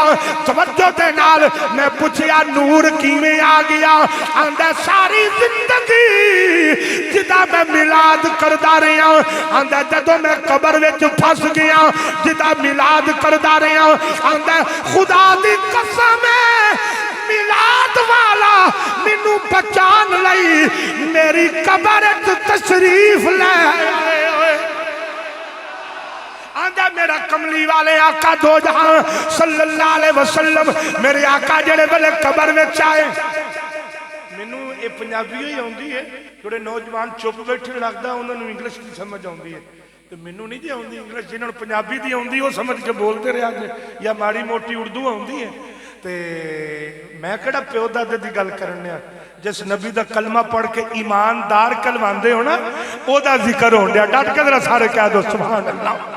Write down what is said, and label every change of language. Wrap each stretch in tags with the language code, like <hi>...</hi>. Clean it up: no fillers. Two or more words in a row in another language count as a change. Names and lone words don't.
<pa>توجہ دے نال میں پچھیا نور کویں آ گیا، آندا ساری زندگی جدا میں میلاد کردا رہیا، آندا جدوں میں قبر وچ پھس گیا جدا میلاد کردا رہیا، آندا خدا دی قسم ہے میلاد والا مینوں پہچان لئی میری قبر تشریف لے, آندا میرا کملی والے آقا دو جہاں</pa> <ar>صلى الله عليه وسلم</ar> <pa>میرے آقا جیہڑے ویلے قبر وچ آئے مینوں یہ پنجابی ہی آؤندی ہے، تھوڑے نوجوان چپ بیٹھے لگدا انہاں نے انگلش کی سمجھ آؤندی ہے تو مینوں نہیں جی آؤندی انگلش، جنہاں نے پنجابی دی آؤندی او سمجھ کے بولتے رہا جے یا ماڑی موٹی اردو آؤندی ہے تے میں کیہڑا پیو دادے دی گل کرنے جس نبی دا کلمہ پڑھ کے ایماندار کہلواندے ہو نا اوہدا ذکر ہون دیا، ڈٹ کے ذرا سارے کہہ دو</pa> <ar>سبحان الله.</ar>